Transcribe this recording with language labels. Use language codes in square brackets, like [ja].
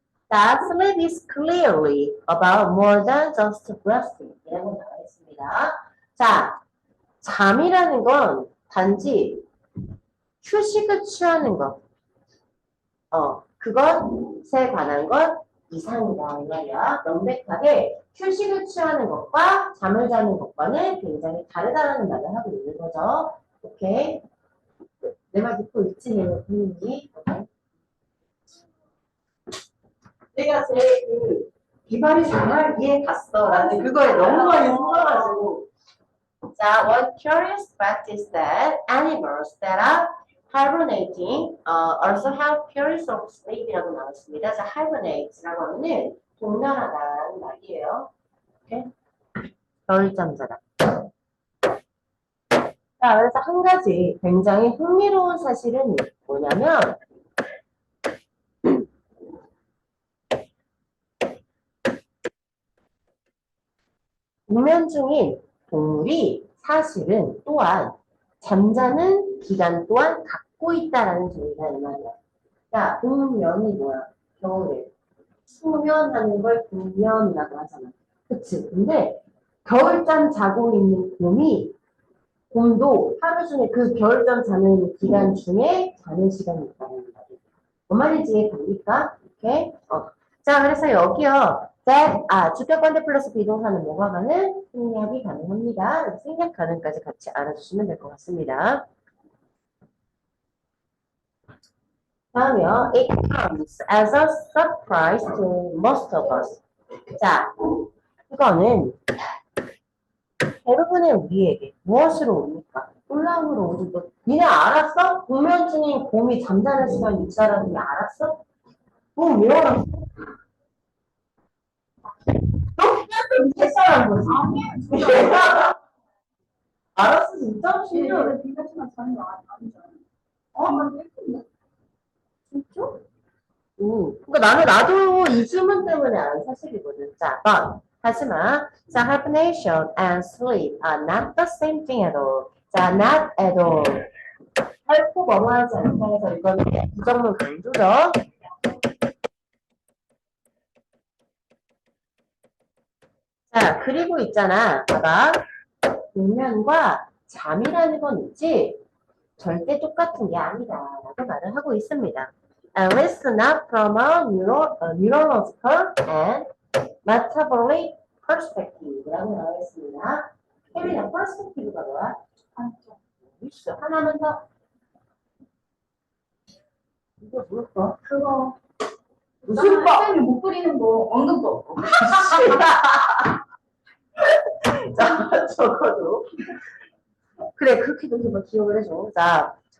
[en] That sleep is clearly about more than just breathing. [ko] 이라고 나와 있습니다. 자, 잠이라는 건 단지 휴식을 취하는 것. 그것에 관한 것 이상이다. 이 말이야. 명백하게 휴식을 취하는 것과 잠을 자는 것과는 굉장히 다르다는 말을 하고 있는 거죠. 오케이. 내 말 듣고 있지, 본인이. 내가 제일 이 말이 정말 이해 갔어. 라는 그거에 너무 많이 속아가지고. [en] 자, one curious fact is that animals that are hibernating also have periods of sleep [ko] 이라고 나왔습니다. 자, hibernate라고 하면은 동면하다는 말이에요. 오케이? 겨울잠 자다. 자, 그래서 한 가지 굉장히 흥미로운 사실은 뭐냐면 동면 중인 동물이 사실은 또한 잠자는 기간 또한 갖고 있다라는 소리가 이 말이야. 야, 동면이 뭐야? 겨울에. 수면하는 걸 동면이라고 하잖아. 그치? 근데 겨울잠 자고 있는 곰도 하루 중에 그 겨울잠 자는 기간 중에 자는 시간이 있다는 거야. 뭔 말인지 이해됩니까? 오케이? 자, 그래서 여기요. 주격 관대 플러스 비동사는 뭐가 가능? 생략이 가능합니다. 생략 가능까지 같이 알아주시면 될 것 같습니다. 다음이요. [en] It comes as a surprise to most of us. [ko] 자, 이거는 대부분의 우리에게 무엇으로 옵니까? 혼란으로 오지. 니네 알았어? 공면 중인 곰이 잠자는 시간이 있다라는 게 알았어? 왜 알았어? 실사한 거지. 알았어, 진짜? 진짜 비같이만 자는 거 아니잖아. 진짜? 그러니까 나도 이 질문 때문에 아는 사실이거든. [en] 자, but [ko] 하지만 [en] 자, hibernation and sleep are not the same thing at all. 자, not at all. [ko] 결코 뭐뭐하지 않다 해서 이거는 부정문 강조죠. 자, 그리고 있잖아. 봐봐. 동면과 잠이라는 건 있지 절대 똑같은 게 아니다. 라고 말을 하고 있습니다. [en] At least not from a neurological and metabolic perspective. [ko] 라고 나와 있습니다. 혜민아, perspective가 뭐야? 있어. 하나만 더. 이거 뭘까? 그거 무슨 법? 쌤이 못 그리는 거 언급법. 자, 적어도. 그래, 그렇게도 한번 기억을 해줘. 자,